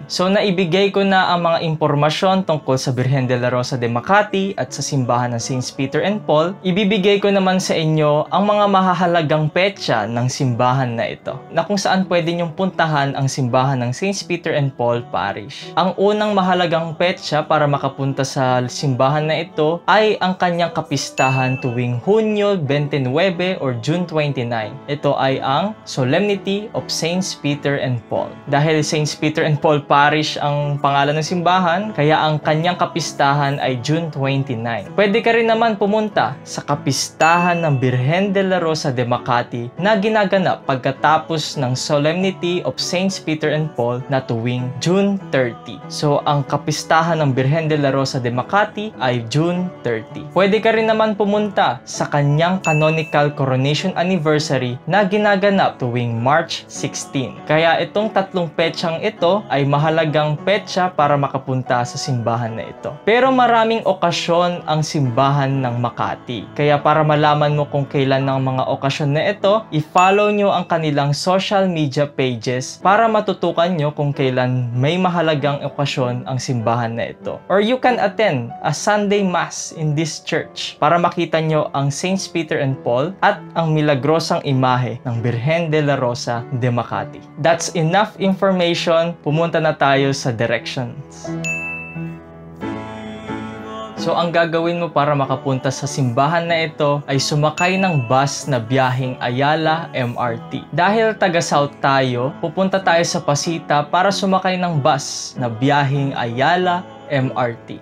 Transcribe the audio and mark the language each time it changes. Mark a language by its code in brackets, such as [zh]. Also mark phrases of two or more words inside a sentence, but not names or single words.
[tl] So naibigay ko na ang mga impormasyon tungkol sa Virgen de la Rosa de Makati at sa simbahan ng Saints Peter and Paul. Ibibigay ko naman sa inyo ang mga mahahalagang petsa ng simbahan na ito, na kung saan pwede nyong puntahan ang simbahan ng Saints Peter and Paul Parish. Ang unang mahalagang petsa para makapunta sa simbahan na ito ay ang kanyang kapistahan tuwing Hunyo 29 or June 29. Ito ay ang Solemnity of Saints Peter and and Paul. Dahil Saints Peter and Paul Parish ang pangalan ng simbahan, kaya ang kanyang kapistahan ay June 29. Pwede ka rin naman pumunta sa kapistahan ng Birhen de la Rosa de Makati na ginaganap pagkatapos ng Solemnity of Saints Peter and Paul na tuwing June 30. So, ang kapistahan ng Birhen de la Rosa de Makati ay June 30. Pwede ka rin naman pumunta sa kanyang [en] canonical coronation anniversary [tl] na ginaganap tuwing March 16. Kaya itong tatlong petsang ito ay mahalagang petsa para makapunta sa simbahan na ito. Pero maraming okasyon ang simbahan ng Makati. Kaya para malaman mo kung kailan ng mga okasyon na ito, i-follow nyo ang kanilang [en] social media pages [tl] para matutukan nyo kung kailan may mahalagang okasyon ang simbahan na ito. [en] Or you can attend a Sunday Mass in this church [tl] para makita nyo ang Saints Peter and Paul at ang milagrosang imahe ng Birhen de la Rosa de Makati. [en] That's enough information. [tl] Pumunta na tayo sa directions. So, ang gagawin mo para makapunta sa simbahan na ito ay sumakay ng bus na biyaheng Ayala MRT. Dahil taga South tayo, pupunta tayo sa Pasita para sumakay ng bus na biyaheng Ayala MRT.